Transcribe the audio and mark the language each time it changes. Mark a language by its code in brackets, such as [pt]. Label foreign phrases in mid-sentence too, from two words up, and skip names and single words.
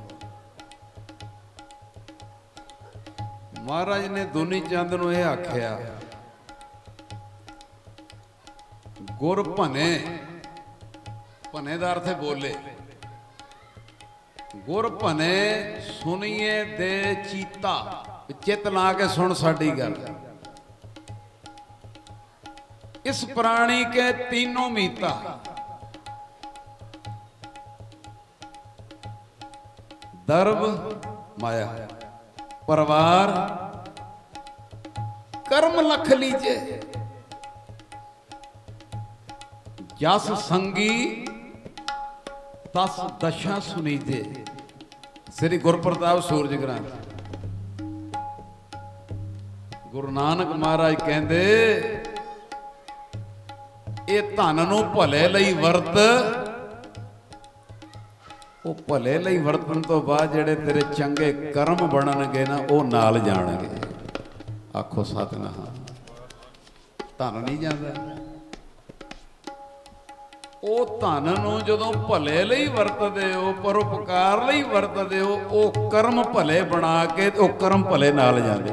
[pa] ਮਹਾਰਾਜ ਨੇ ਦੁਨੀ ਚੰਦ ਨੂੰ ਇਹ ਆਖਿਆ, ਗੁਰ ਭਨੇ, ਭਨੇ ਦਾ ਅਰਥ ਹੈ ਬੋਲੇ, ਗੁਰ ਭਨੇ ਸੁਣੀਏ ਦੇ ਚੀਤਾ, ਚਿੱਤ ਲਾ ਕੇ ਸੁਣ ਸਾਡੀ ਗੱਲ। [bra] ਇਸ ਪ੍ਰਾਣੀ ਕੇ तीनों मीता, दर्भ माया, परिवार, कर्म लख लीजे, जस संगी तस दशा सुनीजे। [pa] श्री गुरप्रताप सूरज ग्रंथ। ਗੁਰੂ ਨਾਨਕ ਮਹਾਰਾਜ ਕਹਤੇ ਯੇ ਧਨ ਨੂੰ ਭਲੇ ਲਈ ਵਰਤ, ਉਹ ਭਲੇ ਲਈ ਵਰਤਣ ਤੋਂ ਬਾਅਦ ਜਿਹੜੇ ਤੇਰੇ ਚੰਗੇ ਕਰਮ ਬਣਨਗੇ ਨਾ, ਉਹ ਨਾਲ ਜਾਣਗੇ। ਆਖੋ ਸਤਿਨਾਮ। ਧਨ ਨਹੀਂ ਜਾਂਦਾ, ਉਹ ਧਨ ਨੂੰ ਜਦੋਂ ਭਲੇ ਲਈ ਵਰਤਦੇ ਹੋ, ਪਰਉਪਕਾਰ ਲਈ ਵਰਤਦੇ ਹੋ, ਉਹ ਕਰਮ ਭਲੇ ਬਣਾ ਕੇ ਉਹ ਕਰਮ ਭਲੇ ਨਾਲ ਜਾਂਦੇ।